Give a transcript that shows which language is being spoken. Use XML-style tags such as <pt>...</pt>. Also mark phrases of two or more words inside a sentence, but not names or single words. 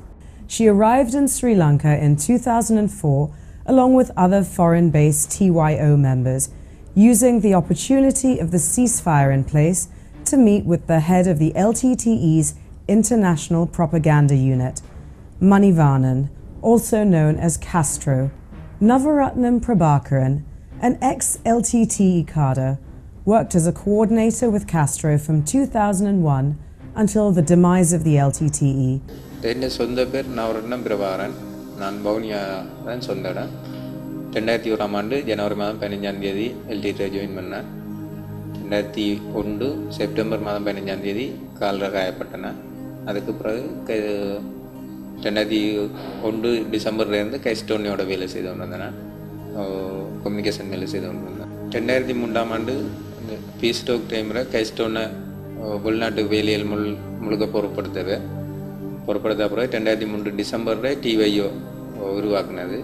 <en>She arrived in Sri Lanka in 2004 along with other foreign-based TYO members, using the opportunity of the ceasefire in place to meet with the head of the LTTE's International Propaganda Unit, Manivarnan, also known as Castro. Navaratnam Prabhakaran, an ex-LTTE cadre, worked as a coordinator with Castro from 2001 until the demise of the LTTE.</en> <ta>என்ட சொந்த பேர் நவரத்னம் பிரபாகரன். நான் வவுனியான் சொந்தம். 2001 ஜனவரி மாதம் 15 தேதி LTTE ஜாயின் பண்ணேன். 2001 செப்டம்பர் மாதம் 15 தேதி காலர காயப்பட்டேன். அதுக்கு பிறகு 2001 டிசம்பர்லேருந்து கைஸ்டோனியோட வேலை செய்து கொண்டு வந்தேன். கம்யூனிகேஷன் வேலை செய்து கொண்டு வந்தேன். 2003ஆம் ஆண்டு</ta> <en>peace talk time</en> <ta>கைஸ்டோனை உள்நாட்டு வேலையில் முழுக்க பொறுப்படுத்த அப்புறம் 2003 டிசம்பரில் TYO உருவாக்குனது.</ta>